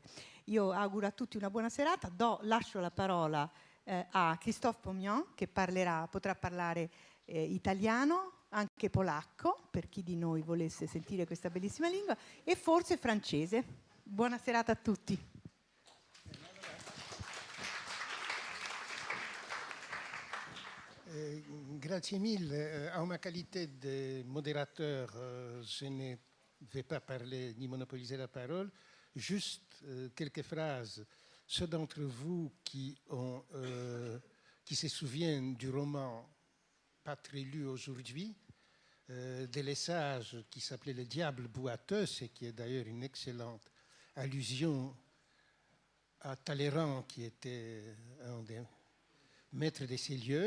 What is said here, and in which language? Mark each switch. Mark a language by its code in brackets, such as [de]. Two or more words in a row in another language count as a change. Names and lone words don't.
[it] Io auguro a tutti una buona serata, lascio la parola a Christophe Pomian, che potrà parlare italiano, anche polacco, per chi di noi volesse sentire questa bellissima lingua, e forse francese. Buona serata a tutti. Grazie mille. [fr] En ma qualité de modérateur, je ne vais pas parler ni monopoliser la parole. Juste quelques phrases. Ceux d'entre vous qui se souviennent du roman pas très lu aujourd'hui, de Lesage, qui s'appelait Le Diable boiteux, et qui est d'ailleurs une excellente allusion à Talleyrand, qui était un des maîtres de ces lieux.